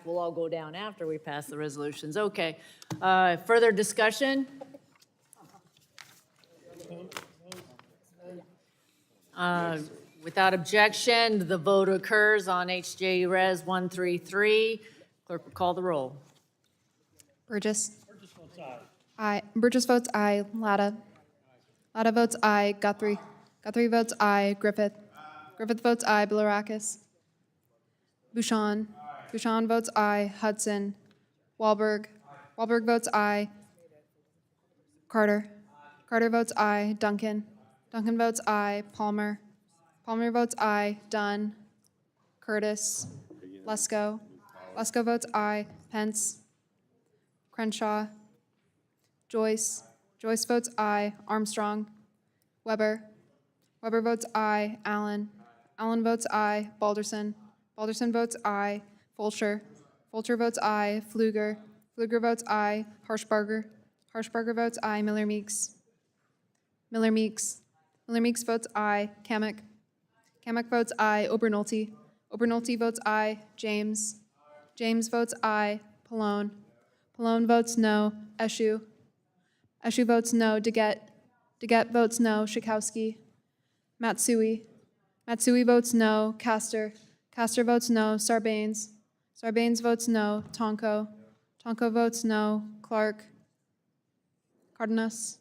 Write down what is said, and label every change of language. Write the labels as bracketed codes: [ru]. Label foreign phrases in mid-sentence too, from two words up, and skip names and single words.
[en] We'll all go down after we pass the resolutions. Okay. Further discussion? Without objection, the vote occurs on HJ Res 133. Clerk will call the roll. Burgess. Aye. Burgess votes aye. Latta. Latta votes aye. Guthrie. Guthrie votes aye. Griffith. Griffith votes aye. Bilirakis. Bouchon. Bouchon votes aye. Hudson. Wahlberg. Wahlberg votes aye. Carter. Carter votes aye. Duncan. Duncan votes aye. Palmer. Palmer votes aye. Dunn. Curtis. Lesko. Lesko votes aye. Pence. Crenshaw. Joyce. Joyce votes aye. Armstrong. Weber. Weber votes aye. Allen. Allen votes aye. Balderson. Balderson votes aye. Fulcher. Fulcher votes aye. Pfluger. Pfluger votes aye. Harshbarger. Harshbarger votes aye. Miller Meeks. Miller Meeks. Miller Meeks votes aye. Kamek. Kamek votes aye. Obernolte. Obernolte votes aye. James. James votes aye. Pallone. Pallone votes no. Eshu. Eshu votes no. Deget. Deget votes no. Schakowsky. Matsui. Matsui votes no. Castor. Castor votes no. Sarbanes. Sarbanes votes no. Tonko. Tonko votes no. Clark. Cardenas.